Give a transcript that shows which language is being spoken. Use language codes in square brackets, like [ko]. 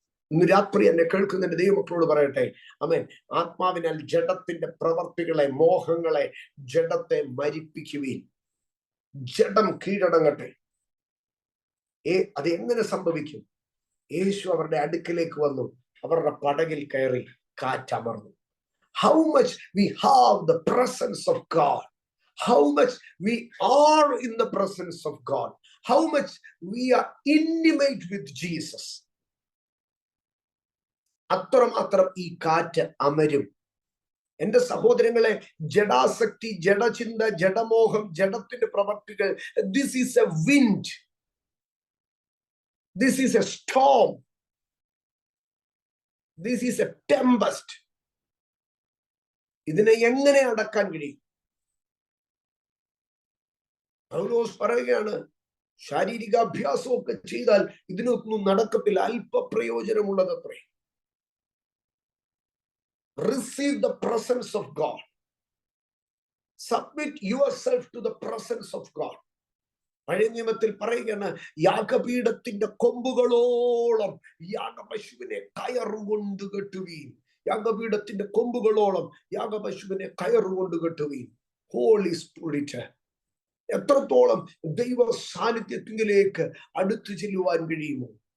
[ml] ഇന്ന് രാത്രി എന്നെ കേൾക്കുന്നതിന്റെ ദൈവമക്കളോട് പറയട്ടെ, ആമേൻ. ആത്മാവിനാൽ ജഡത്തിന്റെ പ്രവർത്തികളെ, മോഹങ്ങളെ, ജഡത്തെ മരിപ്പിക്കുവീൻ. ജഡം കീഴടങ്ങട്ടെ. അത് എങ്ങനെ സംഭവിക്കും? യേശു അവരുടെ അടുക്കലേക്ക് വന്നു, അവരുടെ പടകിൽ കയറി കാറ്റമർന്നു. [en] How much we have the presence of God, how much we are in the presence of God, how much we are intimate with Jesus. [ml] അത്രമാത്രം ഈ കാറ്റ് അമരും. എന്റെ സഹോദരങ്ങളെ, ജഡാസക്തി, ജഡചിന്ത, ജഡമോഹം, ജഡത്തിന്റെ പ്രവർത്തികൾ, [en] This is a wind, this is a storm, this is a tempest. [ml] ഇതിനെ എങ്ങനെ അടക്കാൻ കഴിയും? പൗലോസ് പറയുകയാണ്, ശാരീരിക അഭ്യാസമൊക്കെ ചെയ്താൽ ഇതിനൊന്നും നടക്കത്തില്ല, അല്പ പ്രയോജനമുള്ളതത്രേ. [en] Receive the presence of God. Submit yourself to the presence of God. [ml] പഴയ നിയമത്തിൽ പറയുകയാണ്, യാഗപീഠത്തിന്റെ കൊമ്പുകളോളം യാഗപശുവിനെ കയറുകൊണ്ട് കെട്ടുവീൻ. യാഗപീഠത്തിന്റെ കൊമ്പുകളോളം യാഗപശുവിനെ കയറുകൊണ്ട് കെട്ടുവീൻ. ഹോളി സ്പിരിറ്റ്, എത്രത്തോളം ദൈവ സാന്നിധ്യത്തിലേക്ക് അടുത്തു ചെല്ലുവാൻ കഴിയുമോ?